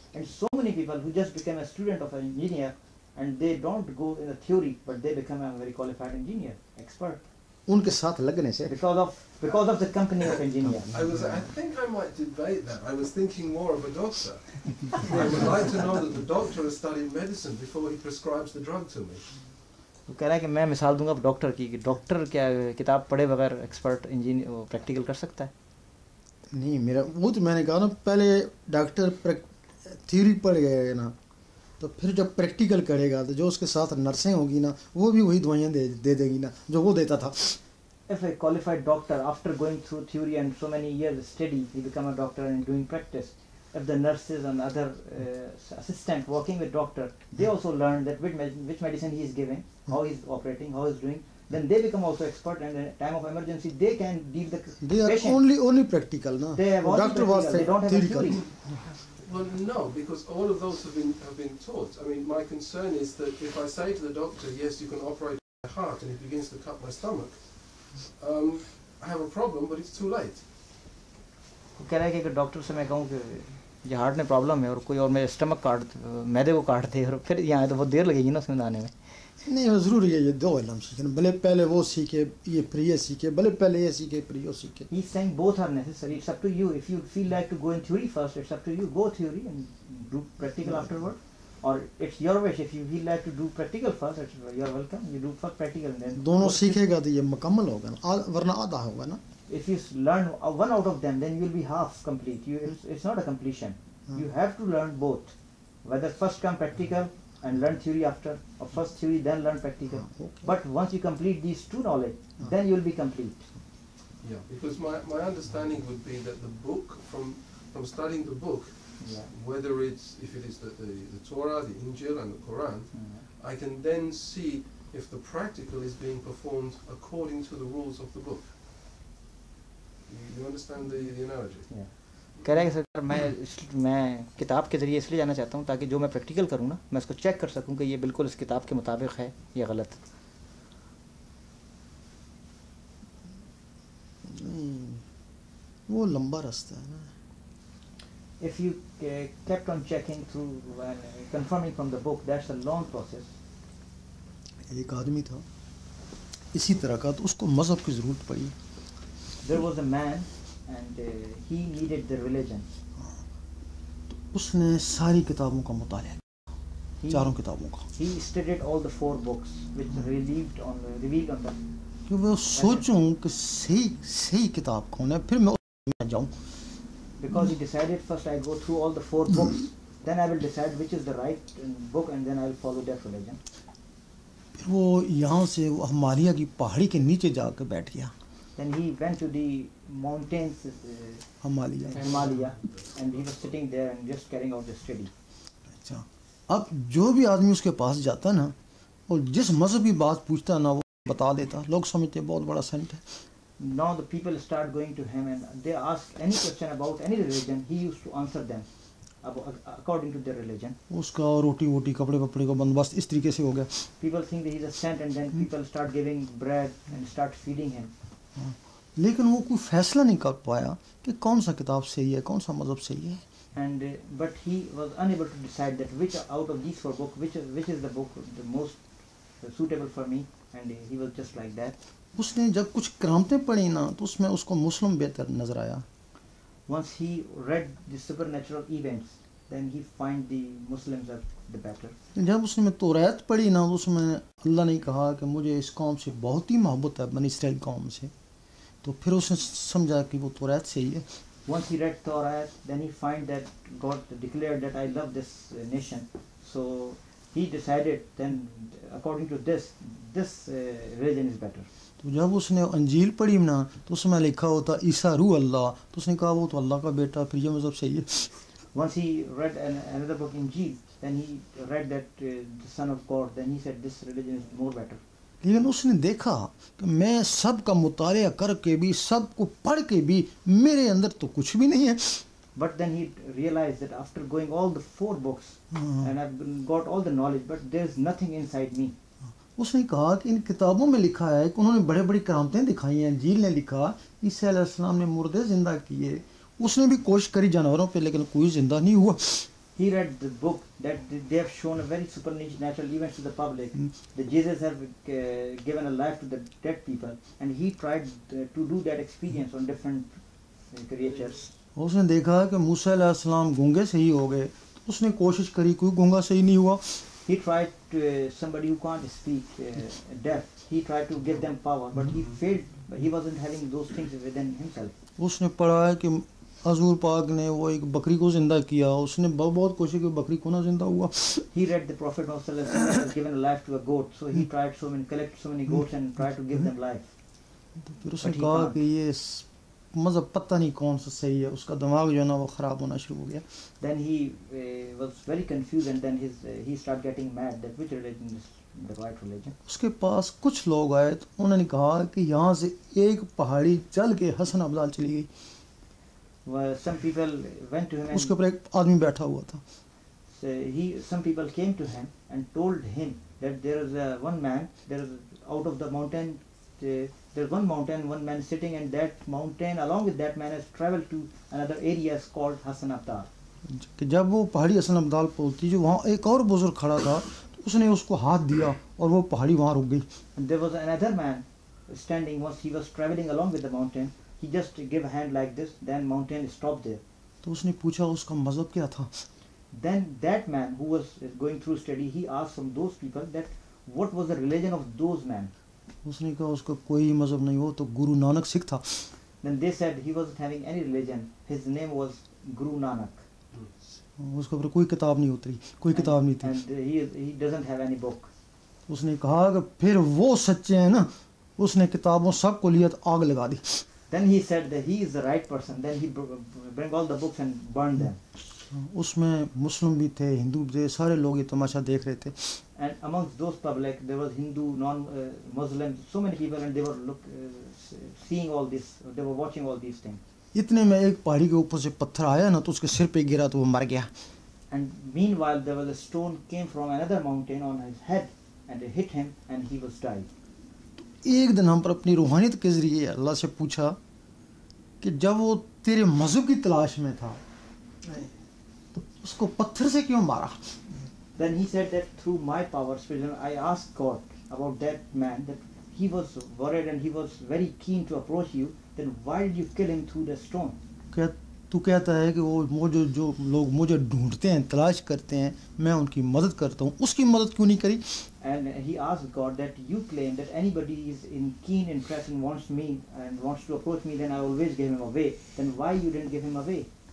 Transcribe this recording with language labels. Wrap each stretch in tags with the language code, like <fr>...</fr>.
<en>And so many people who just become a student of an engineer and they don't go in the theory, but they become a very qualified engineer, expert.</en> <hi>उनके साथ लगने से</hi> <en>Because of the company of engineer. I think I might debate that. I was thinking more of a doctor. I would like to know that the doctor has studied medicine before he prescribes the drug to me.</en> <hi>वो कह रहा है कि मैं मिसाल दूंगा doctor की, कि डॉक्टर क्या किताब पढ़े बगैर एक्सपर्ट इंजीनियर प्रैक्टिकल कर सकता है? नहीं, मेरा वो तो मैंने कहा ना, पहले डॉक्टर थ्योरी पढ़ गए ना तो फिर जब प्रैक्टिकल करेगा तो जो उसके साथ नर्सें होगी ना वो भी वही दवाइयाँ दे देगी ना जो वो देता था.</hi> <en>If a qualified doctor, after going through theory and so many years study, he become a doctor and doing practice. If the nurses and other assistant working with doctor, they also learn that which medicine he is giving, how he is operating, how he is doing, then they become also expert, and in time of emergency they can deal the They are patient. only practical, na. They have only Doctor was practical, they don't have a theoretical. theory. Well, no, because all of those have been taught. I mean, my concern is that if I say to the doctor, yes, you can operate my heart, and he begins to cut my stomach, I have a problem, but it's too late.</en> <hi>वो कह रहा है कि doctor से मैं कहूँ कि ये हार्ट में प्रॉब्लम है और कोई और मेरे स्टमक मैदे को काट दे और फिर यहाँ तो बहुत देर लगेगी ना उसमें आने में. नहीं, वो ज़रूरी है ये दो इल्म सीखना, भले पहले वो सीखे ये फिर ये सीखे, भले पहले ये सीखे फिर ये सीखे.</hi> <en>He's saying both are necessary. It's up to you. If you feel like to go in theory first, it's up to you. Go theory and do practical afterward. Or it's your wish. If you feel like to do practical first, you're welcome. You do first practical and then.</en> <hi>दोनों सीखेगा तो ये मुकम्मल होगा ना, वरना आधा होगा ना.</hi> <en>If you learn one out of them, then you'll be half complete. It's not a completion. You have to learn both. Whether first come practical and learn theory after, or first theory then learn practical. But once you complete these two knowledge, then you'll be complete. Yeah, because my understanding would be that the book, from studying the book, whether if it is the Torah, the Injil and the Quran, I can then see if the practical is being performed according to the rules of the book. You understand the analogy? Yeah.</en> <hi>कह रहा है कि sir मैं किताब के ज़रिए इसलिए जाना चाहता हूँ ताकि जो मैं प्रैक्टिकल करूँ ना मैं उसको चेक कर सकूँ कि ये बिल्कुल इस किताब के मुताबिक है या गलत. वो लंबा रास्ता है ना.</hi> <en>If you kept on checking through and confirming from the book, that's a long process.</en> <hi>एक आदमी था इसी तरह का, तो उसको मज़हब की ज़रूरत पड़ी.</hi> <en>There was a man and he needed the religion.</en> <hi>तो उसने सारी किताबों का मुताला किया, चारों किताबों का.</hi> <en>He studied all the 4 books which revealed on the.</en> <hi>कि मैं सोचूं कि सही किताब कौन है, फिर मैं उसमें जाऊं.</hi> <en>Because he decided first I go through all the 4 books, then I will decide which is the right book and then I will follow that religion.</en> <hi>फिर वो यहाँ से हिमालय की पहाड़ी के नीचे जाकर बैठ गया.</hi> <en>Then he went to the mountains, Himalaya, and he was sitting there and just carrying out the study.</en> <hi>अच्छा, अब जो भी आदमी उसके पास जाता ना और जिस मज़हब की बात पूछता ना वो बता देता. लोग समझते बहुत बड़ा सेंट है.</hi> <en>Now the people start going to him and they ask any question about any religion. He used to answer them according to their religion.</en> <hi>उसका रोटी वोटी कपड़े वपड़े का बंदोबस्त इस तरीके से हो गया.</hi> <en>People think that he is a saint and then people start giving bread and start feeding him.</en> <hi>लेकिन वो कोई फैसला नहीं कर पाया कि कौन सा किताब सही है, कौन सा मज़हब सही है.</hi> <en>And but he was unable to decide that which out of these 4 books which is the book the most suitable for me, and he was just like that.</en> <hi>उसने जब कुछ करामतें पढ़ी ना तो उसमें उसको मुस्लिम बेहतर नज़र आया.</hi> <en>Once he read the supernatural events, then he find the Muslims are the better.</en> <hi>जब उसने तौरात पढ़ी ना, उसमें अल्लाह ने कहा कि मुझे इस कौम से बहुत ही मोहब्बत है, बनी इसराइल कौम से, तो फिर उसने समझा कि वो तौरात सही है.</hi> <en>Once he read Torah, then he find that God declared that I love this nation. So he decided then, according to this religion is better.</en> <hi>तो जब उसने अंजील पढ़ी ना, तो उसमें लिखा होता ईसा रूह अल्लाह, तो उसने कहा वो तो अल्लाह का बेटा, फिर ये मज़हब सही है.</hi> <en>Once he read another book, Injil, then he read that the Son of God, then he said this religion is more better.</en> <hi>लेकिन उसने देखा कि मैं सब का मुतालिया करके भी, सब को पढ़ के भी, मेरे अंदर तो कुछ भी नहीं है.</hi> <en>But then he realized that after going all the 4 books and I've got all the knowledge, but there's nothing inside me.</en> <hi>उसने कहा कि इन किताबों में लिखा है कि उन्होंने बड़े बड़ी करामतें दिखाई हैं. इंजील ने लिखा ईसा अलैहिस्सलाम ने मुर्दे जिंदा किए, उसने भी कोशिश करी जानवरों पे, लेकिन कोई जिंदा नहीं हुआ.</hi> <en>He read the book that they have shown a very supernatural events to the public. That Jesus have given a life to the dead people, and he tried to do that experience on different creatures.</en> <hi>उसने देखा कि मूसा अलैहिस्सलाम गूंगे सही हो गए, तो उसने कोशिश करी, कोई गूंगा सही नहीं हुआ.</hi> <en>He tried to, somebody who can't speak, deaf, he tried to give them power, but he failed. But he wasn't having those things within himself.</en> <hi>उसने पढ़ा है कि हजूर पाक ने वो एक बकरी को जिंदा किया, उसने बहुत कोशिश की, बकरी को ना जिंदा हुआ.</hi> <en>He read the Prophet Muhammad has given a life to a goat, so he tried collect so many goats and tried to give them life.</en> <hi>तो फिर उसने कहा कि ये मज़हब पता नहीं कौन सा सही है, उसका दिमाग जो है ना वो ख़राब होना शुरू हो गया.</hi> <en>Then he was very confused, and then he started getting mad that which religion is the right religion.</en> <hi>उसके पास कुछ लोग आए, तो उन्होंने कहा कि यहाँ से एक पहाड़ी चल के हसन अब्दाल चली गई.</hi> <en>Well, some people went to him, and</en> <hi>उसके ऊपर एक आदमी बैठा हुआ था.</hi> <en>some people came to him and told him that there is one man, there is out of the mountain, there's one mountain, one man sitting, and that mountain along with that man has traveled to another area called Hasan Abdal.</en> <hi>कि जब वो पहाड़ी हसन अब्दाल पहुंची, जो वहाँ एक और बुजुर्ग खड़ा था, तो उसने उसको हाथ दिया और वो पहाड़ी वहाँ रुक गई.</hi> <en>And there was another man standing. Once he was traveling along with the mountain, he just gave a hand like this, then mountain stopped there.</en> <hi>तो उसने पूछा उसका मज़हब क्या था.</hi> <en>Then that man who was going through study, he asked from those people that what was the religion of those men.</en> <hi>उसने कहा उसका कोई मज़हब नहीं, वो तो गुरु नानक सिख था.</hi> <en>Then they said he wasn't having any religion. His name was Guru Nanak.</en> <hi>उसके ऊपर कोई किताब नहीं उतरी, कोई किताब नहीं थी.</hi> <en>And he doesn't have any book.</en> <hi>उसने कहा कि फिर वो सच्चे हैं ना, उसने किताबों सब को लिया तो आग लगा दी.</hi> <en>Then he said that he is the right person. Then he bring all the books and burn them.</en> <hi>उसमें मुस्लिम भी थे, हिंदू भी थे, सारे लोग ये तमाशा देख रहे थे.</hi> <en>And amongst those public, there was Hindu, non-Muslim, so many people, and they were seeing all this. They were watching all these things.</en> <hi>इतने में एक पहाड़ी के ऊपर से पत्थर आया ना, तो उसके सिर पे गिरा तो वो मर गया.</hi> <en>And meanwhile, there was a stone came from another mountain on his head, and it hit him, and he was died.</en> <hi>एक दिन हम पर अपनी रूहानियत के ज़रिए अल्लाह से पूछा कि जब वो तेरे मज़हब की तलाश में था, तो उसको पत्थर से क्यों मारा.</hi> <en>Then he said that through my power, I asked God about that man, that he was worried and he was very keen to approach you. Then why did you kill him through the stone?</en> <hi>क्या तू कहता है कि वो जो लोग मुझे ढूंढते हैं, तलाश करते हैं, मैं उनकी मदद करता हूँ, उसकी मदद क्यों नहीं करी.</hi> <en>And he asked God that you claim that anybody is in keen interest and wants me and wants to approach me, then I always give him away. Then why you didn't give him away?</en>